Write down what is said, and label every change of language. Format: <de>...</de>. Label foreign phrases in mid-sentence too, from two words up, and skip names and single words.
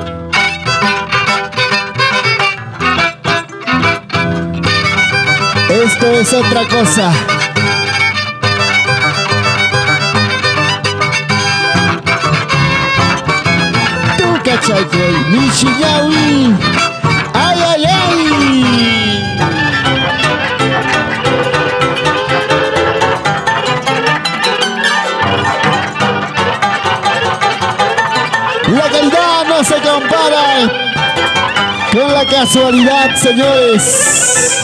<es>Esto es otra cosa. Tu cachai, Nishiyawi. ¡Ay, ay, ay! La calidad no se compara con la casualidad, señores.</es>